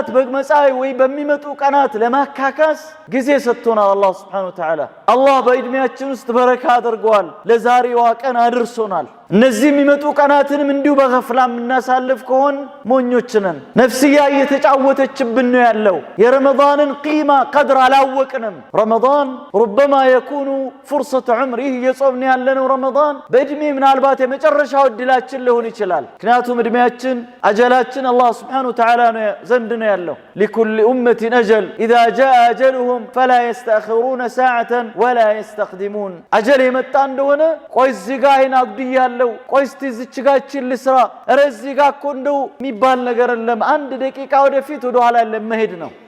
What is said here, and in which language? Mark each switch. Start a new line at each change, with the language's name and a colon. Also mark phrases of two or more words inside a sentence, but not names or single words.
Amharic: በመጻኢ ወይ በሚመጡ ቀናት ለማካካስ ጊዜ ሰጥቶናል አላህ
Arabic: سبحانه وتعالى።
Amharic: አላህ በእድሜያችን ውስጥ በረካ አድርጓል፣ ለዛሬዋ ቀን አድርሶናል። እነዚህ የሚመጡ ቀናትንም እንዲሁ በገፍላ እናሳልፍ ከሆን ሞኞች ነን። ነፍስያ እየተጫወተችብን ነው ያለው። የረመዳንን ቂማ ቀድር አላወቅንም። ረመዳን
Arabic: ربما يكون فرصة عمر
Amharic: የጾምን ያለነው ረመዳን በእድሜ ምናልባት የመጨረሻው እድላችን ሊሆን ይችላል። ምክንያቱም እድሜያችን አጀላችን አላህ
Arabic: سبحانه وتعالى
Amharic: ዘንድ ነው ያለው።
Arabic: لكل أمة أجل إذا جاء أجلهم فلا يستأخرون ساعة ولا يستقدمون
Amharic: አጀል የመጣ እንደሆነ ቆይ እዚህ ጋር አይን አግድያለሁ ቆይ እስቲ እዚች ጋር እቺን ልስራ እዚህ ጋር እኮ እንደው የሚባል ነገር የለም። አንድ ደቂቃ ወደፊት ወደ ኋላ ለመሄድ ነው።